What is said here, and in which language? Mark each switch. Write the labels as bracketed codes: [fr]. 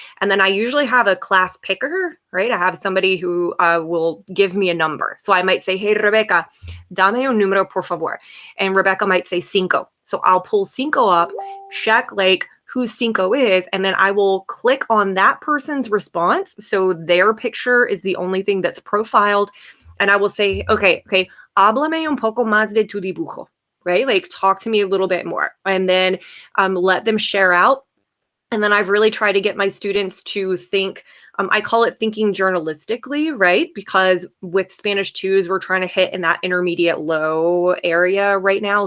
[en] And then I usually have a class picker, right? I have somebody who will give me a number. So I might say, hey, Rebecca, [es] dame un número, por favor. [en] And Rebecca might say cinco. So I'll pull cinco up, check like who cinco is, and then I will click on that person's response. So their picture is the only thing that's profiled. And I will say, okay, [es] háblame un poco más de tu dibujo. [en] Right? Like talk to me a little bit more, and then let them share out. And then I've really tried to get my students to think, I call it thinking journalistically, right? Because with Spanish 2s, we're trying to hit in that intermediate low area right now.